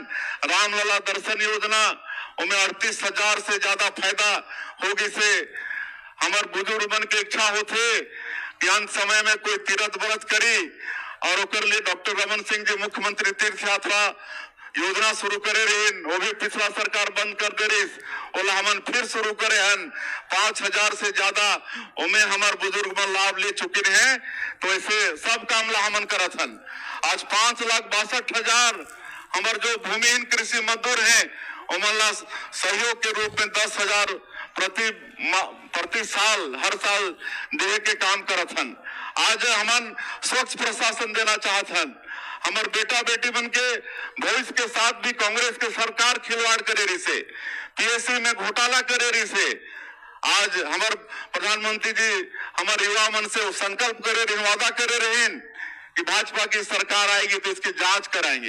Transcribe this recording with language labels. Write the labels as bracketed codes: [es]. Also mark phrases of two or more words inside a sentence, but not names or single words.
[hne] रामलला दर्शन योजना उनमें 38,000 से ज्यादा फायदा होगी से हमार बुजुर्ग मन के इच्छा होते कि अंत समय में कोई तीर्थ व्रत करी, और ओकर लिए डॉक्टर रमन सिंह जी मुख्यमंत्री तीर्थ यात्रा योजना शुरू करे रही, वो भी पिछला सरकार बंद कर दे रही, ओला हमन फिर शुरू करे हन। 5000 से ज्यादा उनमें हमारे बुजुर्ग मन लाभ ले चुके हैं। तो ऐसे सब काम ला हमन करत हन। आज 5,62,000 हमारे जो भूमिहीन कृषि मजदूर हैं उमन ला सहयोग के रूप में 10,000 प्रति साल हर साल दे के काम करत हन। आज हमन स्वच्छ प्रशासन देना चाहत हन। हमारे बेटा बेटी बन के भविष्य के साथ भी कांग्रेस के सरकार खिलवाड़ करे रही से, पीएससी में घोटाला करे रही से। आज हमारे प्रधानमंत्री जी हमारे युवा मन से संकल्प करे रहे, वादा करे रहे कि भाजपा की सरकार आएगी तो इसकी जांच कराएंगे।